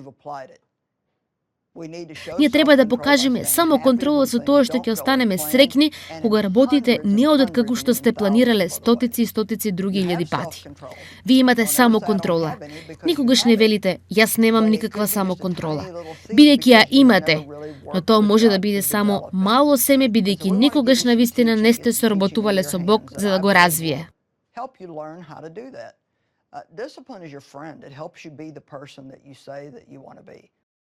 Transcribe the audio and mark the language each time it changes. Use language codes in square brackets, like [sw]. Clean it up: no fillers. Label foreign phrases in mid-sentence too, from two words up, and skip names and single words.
[mk] Ние треба да покажеме само контрола со тоа што ќе останеме среќни кога работите не одат како што сте планирале стотици и стотици други илјади пати. Вие имате само контрола. Никогаш не велите, јас немам никаква само контрола. Бидејќи ја имате, но тоа може да биде само мало семе бидејќи никогаш навистина не сте соработувале со Бог за да го развие. [en] Discipline is your friend. It helps you be the person that you say that you want to be.